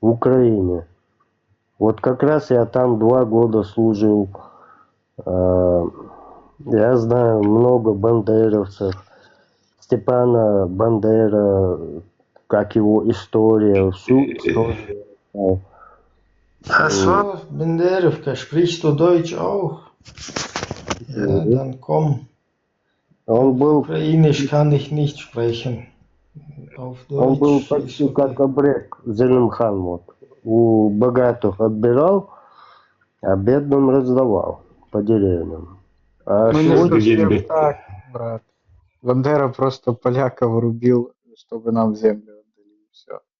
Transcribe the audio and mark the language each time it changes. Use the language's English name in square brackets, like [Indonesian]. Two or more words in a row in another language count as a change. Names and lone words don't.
[Russian] в Украине. Вот как раз я там 2 года служил. Я знаю много бандеровцев. Степана Бандера, как его история, всю историю. [German] So, Benderovka, sprichst du Deutsch auch? Ja, dann komm. [Russian] Он был, [German] Ukrainisch kann ich nicht sprechen. Auf [Russian] он был [German] Deutsch [Russian] почти [German] ist [Russian] как [German] okay. [Russian] обрек Зелимхан. Вот. У богатых отбирал, а бедным раздавал по деревням. А Ну не сегодня совсем так, брат. Бандера просто поляков рубил, чтобы нам землю отдали, и все.